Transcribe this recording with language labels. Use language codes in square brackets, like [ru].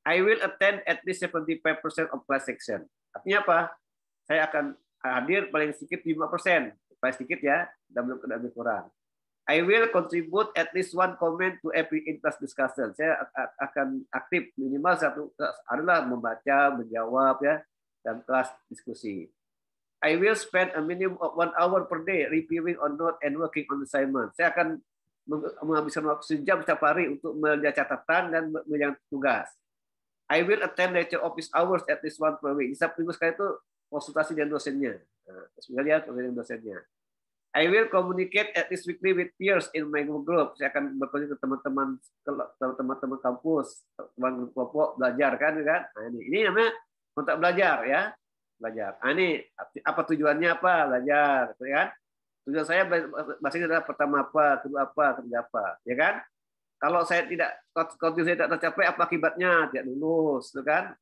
[en] I will attend at least 75% of class section. [id] Artinya apa? Saya akan hadir paling sedikit 5%, paling sedikit ya, dan lebih kurang. [en] I will contribute at least one comment to every in-class discussion. [id] Saya akan aktif minimal satu adalah membaca, menjawab ya dalam kelas diskusi. [en] I will spend a minimum of 1 hour per day reviewing on note and working on assignment. [id] Saya akan menghabiskan waktu sejam setiap hari untuk melihat catatan dan mengerjakan tugas. [en] I will attend lecture office hours at least 1 per week. [id] Setiap minggu sekali itu konsultasi dengan dosennya. Sebenarnya dengan dosennya. [en] I will communicate at least weekly with peers in my group. [id] Saya akan berkomunikasi ke teman-teman kampus, teman kelompok belajar kan. Nah, ini namanya kontrak belajar ya, belajar. Nah, ini apa tujuannya apa? Belajar, kan? Tujuan saya bahasa ini adalah pertama apa, kedua apa, ketiga apa, ya kan? Kalau saya tidak tercapai, apa akibatnya? Tidak lulus, kan?